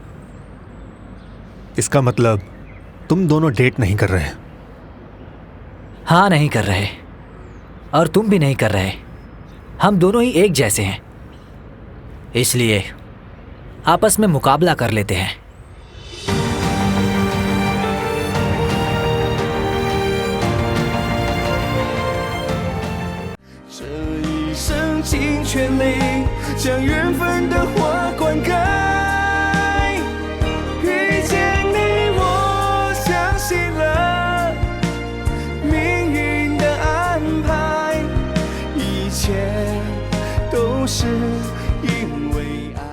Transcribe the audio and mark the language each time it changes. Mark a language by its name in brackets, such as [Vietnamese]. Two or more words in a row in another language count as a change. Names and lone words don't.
[Hindi] इसका मतलब तुम दोनों डेट नहीं कर रहे? हाँ, नहीं कर रहे, और तुम भी नहीं कर रहे। हम दोनों ही एक जैसे हैं, इसलिए आपस में मुकाबला कर लेते हैं। [Chinese] 这一生尽全力将缘分的花灌溉，遇见你我相信了命运的安排，一切都是因为